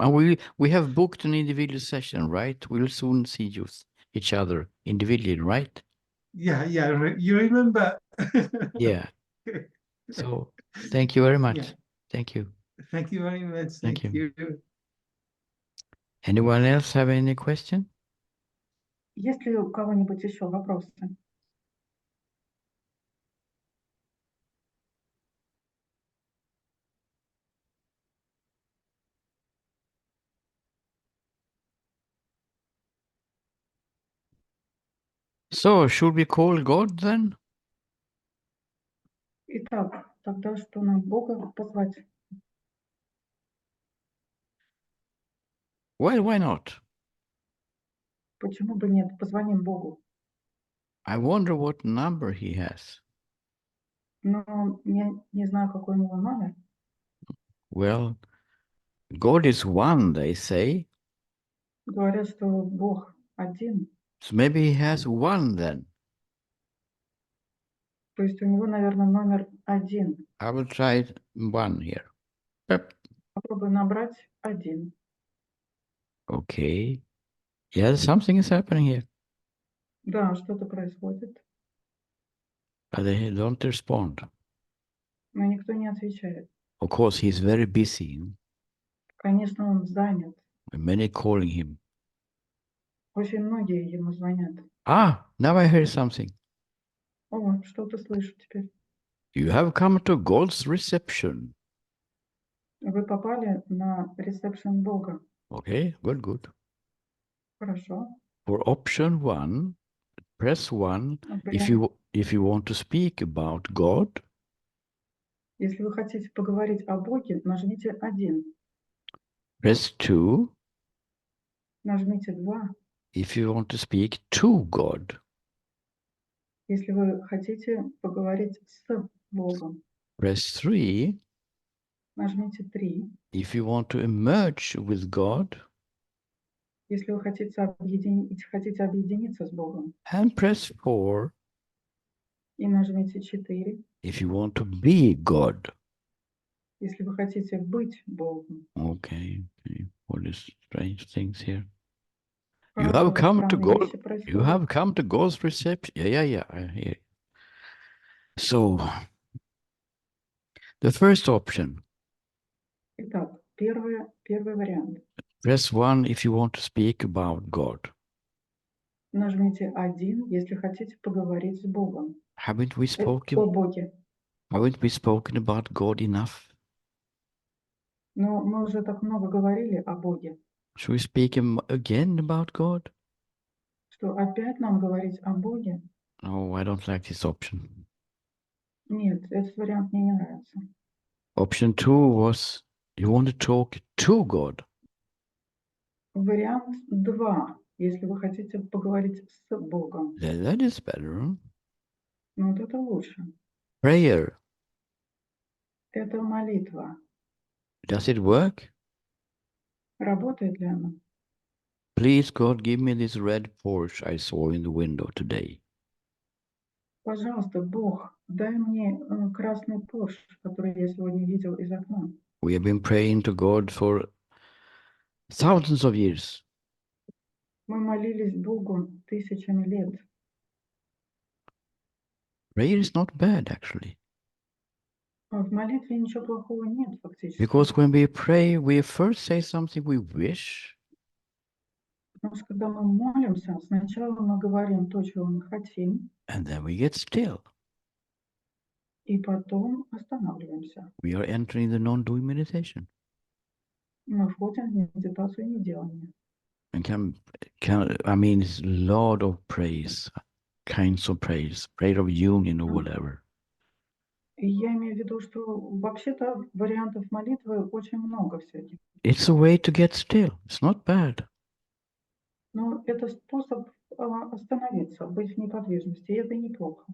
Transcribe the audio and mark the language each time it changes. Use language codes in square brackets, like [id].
[en] And we have booked an individual session, right? We'll soon see each other individually, right? Yeah, you remember. Yeah. So thank you very much. Yeah. Thank you. Thank you very much. Thank Thank you. you. Anyone else have any question? [ru] Есть ли у кого-нибудь еще вопросы? [en] So should we call God then? [ru] Итак, тогда что нам Бога позвать? [en] Well, why not? [ru] Почему бы нет? Позвоним Богу. [en] I wonder what number he has. [ru] Но я не знаю, какой у него номер. [en] Well, God is one, they say. [ru] Говорят, что Бог один. [en] So maybe he has one then. [ru] То есть у него, наверное, номер один. [en] I will try one here. Yep. [ru] Попробуй набрать один. [en] Okay. Yes, something is happening here. [ru] Да, что-то происходит, [en] But they don't respond. [ru] но никто не отвечает. [en] Of course, he's very busy. [ru] Конечно, он занят. [en] Many calling him. [ru] Очень многие ему звонят. [en] Ah, now I hear something. [ru] О, что-то слышу теперь. [en] You have come to God's reception. [ru] Вы попали на ресепшн Бога. [en] Okay, good. [ru] Хорошо. [en] For option 1, press 1 if you want to speak about God. [ru] Если вы хотите поговорить о Боге, нажмите 1. [en] Press 2 [ru] Нажмите 2. [en] if you want to speak to God. [ru] Если вы хотите поговорить с Богом. [en] Press 3 [ru] Нажмите 3. [en] if you want to emerge with God. [ru] Если вы хотите объединиться с Богом. [en] And press 4 [ru] И нажмите 4. [en] if you want to be God. [ru] Если вы хотите быть Богом. [en] Okay. All these strange things here. You [ru] Хорошо, [en] have come to [ru] странные [en] God. [ru] вещи [en] You [ru] происходят. [en] have come to God's reception. Yeah, I hear you. So, the first option, [ru] Итак, первый вариант. [en] press 1 if you want to speak about God. [ru] Нажмите 1, если хотите поговорить с Богом. [en] Haven't we [ru] О Боге. [en] spoken about God enough? [ru] Но мы уже так много говорили о Боге, [en] Should we speak again about God? [ru] что опять нам говорить о Боге? [en] No, I don't like this option. [ru] Нет, этот вариант мне не нравится. [en] Option 2 was you want to talk to God. [ru] Вариант 2, если вы хотите поговорить с Богом. [en] That is better. [ru] Ну, вот это лучше. [en] Prayer. [ru] Это молитва. [en] Does it work? [ru] Работает ли она? [en] Please, God, give me this red Porsche I saw in the window today. [ru] Пожалуйста, Бог, дай мне красный Порш, который я сегодня видел из окна. [en] We have been praying to God for thousands of years. [ru] Мы молились Богу тысячами лет. [en] Prayer is not bad, actually. [ru] В молитве ничего плохого нет фактически. [en] Because when we pray, we first say something we wish, [ru] Потому что когда мы молимся, сначала мы говорим то, чего мы хотим, [en] and then we get still. [ru] и потом останавливаемся. [en] We are entering the non-doing meditation. [ru] Мы входим в медитацию неделания. [en] And I mean, it's a lot of praise, kinds of praise, prayer of union or whatever. [ru] И я имею в виду, что вообще-то вариантов молитвы очень много всяких. [en] It's a way to get still. It's not bad. [ru] Но это способ остановиться, быть в неподвижности, и это неплохо,